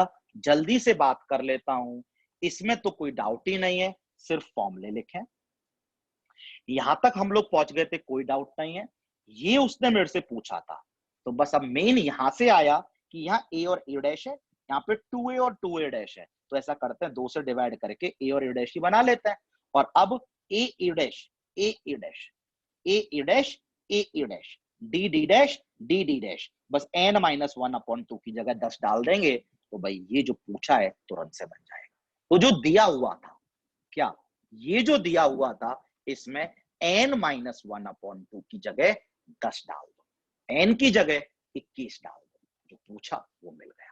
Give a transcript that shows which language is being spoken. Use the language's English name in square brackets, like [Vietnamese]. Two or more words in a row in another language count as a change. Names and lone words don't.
[Hindi] जल्दी से बात कर लेता हूं, इसमें तो कोई डाउट ही नहीं है, सिर्फ फॉर्मूले लिखें। यहां तक हम लोग पहुंच गए थे, कोई डाउट नहीं है। ये उसने मेरे से पूछा था, तो बस अब मेन यहां से आया कि यहाँ A और A डैश है, यहाँ पे 2A और 2A डैश है, तो ऐसा करते हैं 2 से डिवाइड करके A और A डैश ही बना लेते हैं। और अब A A डैश A A डैश A A डैश A A डैश D D डैश D D डैश, बस n माइनस 1/2 की जगह 10 डाल देंगे तो भाई ये जो पूछा है तुरंत से बन जाएगा। तो जो दिया हुआ था, क्या ये जो दिया हुआ था, इसमें n माइनस 1/2 की जगह 10 डाल दो, n की जगह 21 डाल दो, जो पूछा वो मिल गया।